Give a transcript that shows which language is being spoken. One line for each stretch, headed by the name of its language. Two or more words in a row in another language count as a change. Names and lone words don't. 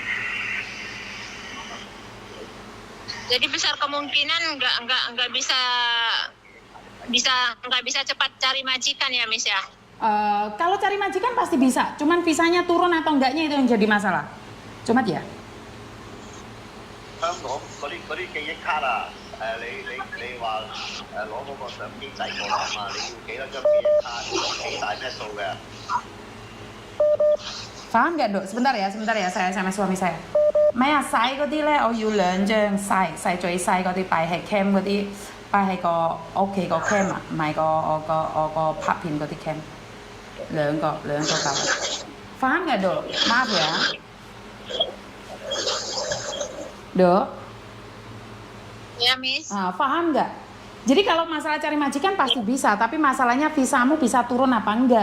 Indonesian: Jadi besar kemungkinan nggak bisa cepat cari majikan ya, Miss ya. Kalau cari majikan pasti bisa. Cuman visanya turun atau enggaknya itu yang jadi masalah. Cuman ya.
Cantonese: 香港嗰啲記憶卡啊，你話攞嗰個相機仔過嚟啊嘛，你要幾多張記憶卡，幾大咩數嘅
Indonesian: ？Paham nggak, Dok? Sebentar ya, saya sama suami saya.
Cantonese: Maya 細嗰啲咧，我要2張細最細嗰啲擺喺 cam 嗰啲，擺喺個屋企個 cam 啊，唔係我個拍片嗰啲 cam，兩個夠。
Indonesian: Paham nggak, Dok? Maaf ya. Dok, Ya, Miss. paham nggak? Jadi kalau masalah cari majikan pasti bisa, tapi masalahnya visamu bisa turun apa enggak?